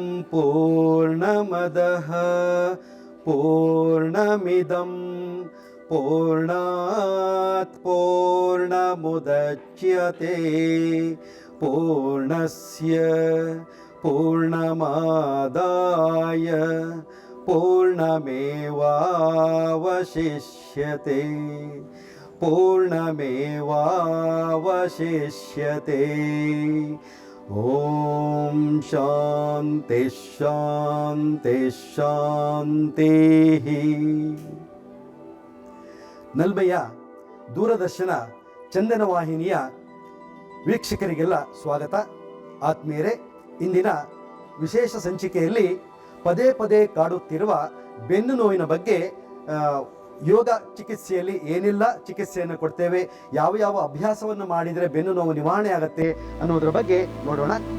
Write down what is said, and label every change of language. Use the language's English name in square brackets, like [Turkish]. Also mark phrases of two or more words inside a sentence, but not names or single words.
[Sanskrit] पूर्णमदः पूर्णमिदं पूर्णात् पूर्णमुदच्यते पूर्णस्य पूर्णमादाय पूर्णमेवावशिष्यते पूर्णमेवावशिष्यते। ಓಂ ಶಾಂತಿ ಶಾಂತಿ ಶಾಂತಿ. [Kannada] ನಲ್ಮೆಯ ದೂರದರ್ಶನ ಚಂದನ ವಾಹಿನಿಯ ವೀಕ್ಷಕರಿಗೆಲ್ಲ ಸ್ವಾಗತ. ಆತ್ಮೀಯರೇ, ಇಂದಿನ ವಿಶೇಷ ಸಂಚಿಕೆಯಲ್ಲಿ ಪದೇ ಪದೇ ಕಾಡುತ್ತಿರುವ ಬೆನ್ನು ನೋವಿನ ಬಗ್ಗೆ, ಯೋಗ ಚಿಕಿತ್ಸೆಯಲ್ಲಿ ಏನೆಲ್ಲ ಚಿಕಿತ್ಸೆಯನ್ನು ಕೊಡ್ತೇವೆ, ಯಾವ ಯಾವ ಅಭ್ಯಾಸವನ್ನು ಮಾಡಿದರೆ ಬೆನ್ನು ನೋವು ನಿವಾರಣೆ ಆಗುತ್ತೆ ಅನ್ನೋದರ ಬಗ್ಗೆ ನೋಡೋಣ.